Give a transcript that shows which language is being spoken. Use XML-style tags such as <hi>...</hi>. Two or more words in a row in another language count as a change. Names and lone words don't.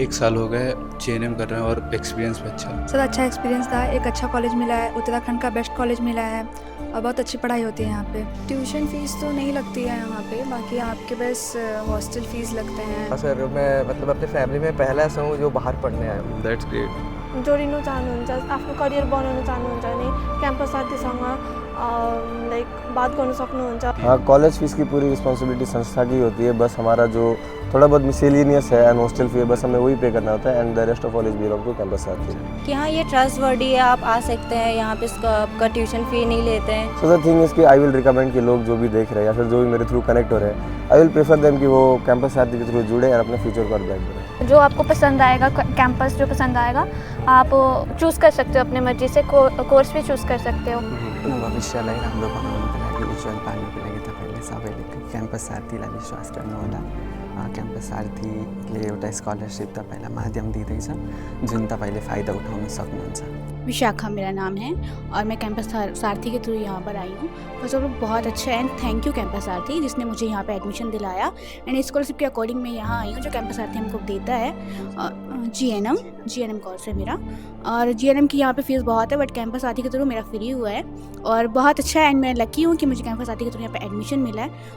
<hi>1 साल हो गए JNM कर रहे हैं और एक्सपीरियंस भी अच्छा। सर अच्छा एक्सपीरियंस था, एक अच्छा कॉलेज मिला है, उत्तराखंड का</hi> <en>best college</en> <hi>मिला है और बहुत अच्छी पढ़ाई होती है यहाँ पे।</hi> <en>tuition fees</en> <hi>तो नहीं लगती है यहाँ पे, बाकी आपके बस</hi> <en>hostel fees</en> <hi>लगते हैं। सर मैं मतलब अपने फैमिली में पहला ऐसा हूँ जो बाहर पढ़ने आया हूँ।</hi> <en>that's great.</en> <ne>जोडिनु चाहनुहुन्छ, आफ्नो करियर बनाउन चाहनुहुन्छ भने क्याम्पस साथीसँग लाइक बात गर्न सक्नुहुन्छ।</ne> <hi>हाँ,</hi> <en>college fees</en> <hi>की पूरी रिस्पॉन्सिबिलिटी संस्था की होती है, बस हमारा जो थोड़ा बहुत मिसेलिनियस है</hi> <en>and hostel fee</en> <hi>है, बस हमें वही पे करना होता है</hi> <en>and the rest of all is belong to</en> <hi>कैंपस साथी। कि हाँ ये ट्रस्टवर्दी है, आप आ सकते हैं यहाँ पे, आपका</hi> <en>tuition fee</en> <hi>नहीं लेते हैं।</hi> <en>so the thing is</en> <hi>कि</hi> <en>I will recommend</en> <hi>कि लोग जो भी देख रहे हैं या फिर जो भी मेरे थ्रू कनेक्ट हो रहे हैं,</hi> <en>I will prefer them</en> <hi>कि वो कैंपस साथी के थ्रू जुड़े और अपने फ्यूचर पर ब्राइट करें। जो आपको पसंद आएगा, कैंपस जो पसंद आएगा आप चूज़ कर सकते हो, अपने मर्जी से कोर्स भी चूज़ कर सकते हो।</hi> <ne>भविष्यलाई राम्रो बनाउनको लागि, उज्जवल पार्नको लागि तपाईँले सबैले क्याम्पस साथीलाई विश्वास गर्नुहोला। क्याम्पस साथीले एउटा स्कॉलरशिप तपाईँलाई माध्यम दिँदैछ जुन तपाईँले फाइदा उठाउन सक्नुहुन्छ।</ne> <hi>विशाखा मेरा नाम है और मैं कैंपस सारथी के थ्रू यहाँ पर आई हूँ।</hi> <en>first of all</en> <hi>बहुत अच्छा है</hi> <en>and thank you</en> <hi>कैंपस सारथी जिसने मुझे यहाँ पे एडमिशन दिलाया</hi> <en>and scholarship</en> <hi>के अकॉर्डिंग मैं यहाँ आई हूँ जो कैंपस सारथी हमको देता है। GNM कोर्स है मेरा और GNM की यहाँ पे फीस बहुत है बट कैंपस सारथी के थ्रू मेरा फ्री हुआ है और बहुत अच्छा है एंड मैं लकी हूँ कि मुझे कैंपस सारथी के थ्रू यहाँ पे एडमिशन मिला है।</hi>